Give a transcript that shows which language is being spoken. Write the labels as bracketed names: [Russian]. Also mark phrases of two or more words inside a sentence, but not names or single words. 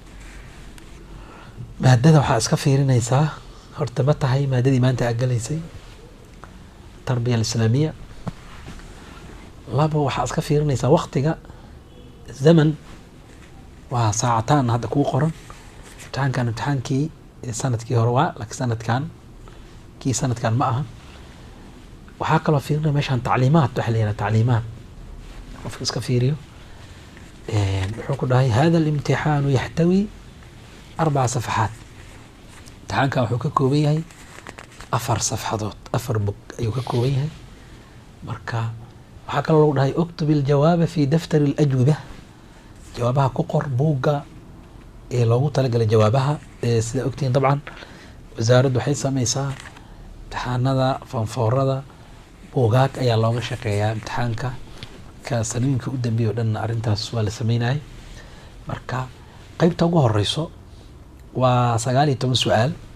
[Somali] maadada waxaa iska fiirinaysaa horta ma tahay maadadii maanta aad galaysay [Arabic] تربية إسلامية [Somali] labo waxaa iska fiirinaysaa waqtiga zaman waa saacataan hadda kuu qoran imtixaankii sanadkii hore waa laakiin sanadkan ma aha waxaa kaloo fiirinaya meeshaan tacliimaad waxa la yidhaha tacliimaad qofka iska fiiriyo wuxuu dhahay [Arabic] هذا الامتحان يحتوي 4 صفحات [Somali] امتحانka wuxuu ka kooban yahay 4 صفحadood 4 bog ayuu ka kooban yahay marka waxa kale lagu dhahay [Arabic] اكتب الجواب في دفتر الأجوبة [Somali] jawaabaha ku qor buugga ee loogu talagalay jawaabaha sida ogtiin طبعا wasaaraddu waxay samaysaa imtixaanada fanfoorada buugaag ayaa looga shaqeeyaa imtixaanka sanooyinka u dambeeyay dhan arintaas waa la sameeyay marka qaybta ugu horeyso waa 19 su'aal